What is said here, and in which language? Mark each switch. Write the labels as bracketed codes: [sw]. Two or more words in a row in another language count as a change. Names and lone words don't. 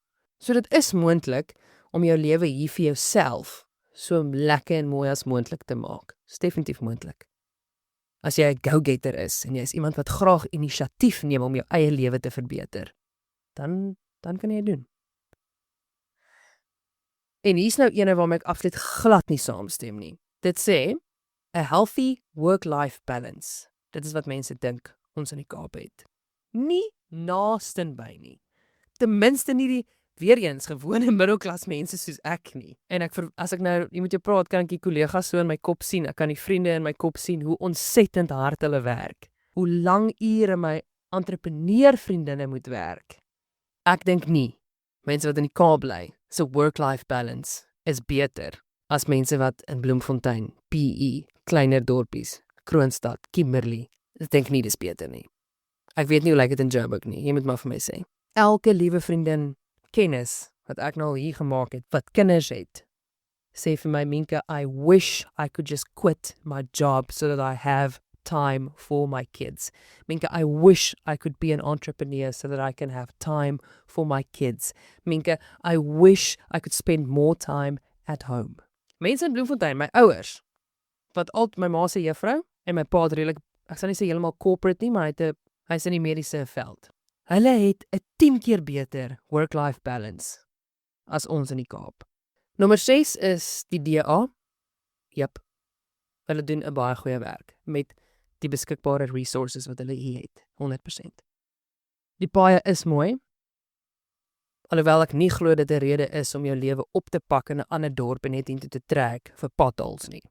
[af] So dit is moontlik om jou lewe hier vir jouself so lekker en mooi as moontlik te maak. Dis definitief moontlik. As jy 'n go-getter is en jy is iemand wat graag inisiatief neem om jou eie lewe te verbeter, dan kan jy doen. En hier's nou ene waarmee ek absoluut glad nie saamstem nie. Dit sê, [en] a healthy work-life balance. [af] Dit is wat mense dink ons in die Kaap het. Nie naastenby nie. Ten minste nie die weer eens gewone middelklas mense soos ek nie. En as ek nou, jy moet jou praat, kan ek die kollegas so in my kop sien, ek kan die vriende in my kop sien, hoe ontsettend hard hulle werk. Hoe lang ure my entrepreneurvriendinne moet werk. Ek dink nie, mense wat in die Kaap bly, so [en] work-life balance [af] is beter as mense wat in Bloemfontein, PE, kleiner dorpies, Kroonstad, Kimberley. Ek dink nie dis beter nie. Ek weet nie hoe lyk dit in Joburg nie, jy moet maar vir my sê. Elke liewe vriendin, kennis, wat ek nou al hier gemaak het, wat kinders het, sê vir my, [en] Minka, I wish I could just quit my job so that I have time for my kids. Minka, I wish I could be an entrepreneur so that I can have time for my kids. Minka, I wish I could spend more time at home. [af] Mense in Bloemfontein, my ouers, wat my ma se juffrou, en my pa het redelik, ek sal nie sê heeltemal corporate nie, maar hy is in die mediese veld. Hulle het 'n 10 keer beter [en] work-life balance [af] as ons in die Kaap. Nommer 6 is die DA. Jep, hulle doen 'n baie goeie werk met die beskikbare resources wat hulle hier het, 100%. Die paaie is mooi, alhoewel ek nie glo dit 'n rede is om jou lewe op te pak in 'n ander dorp en net intoe te trek vir potholes nie.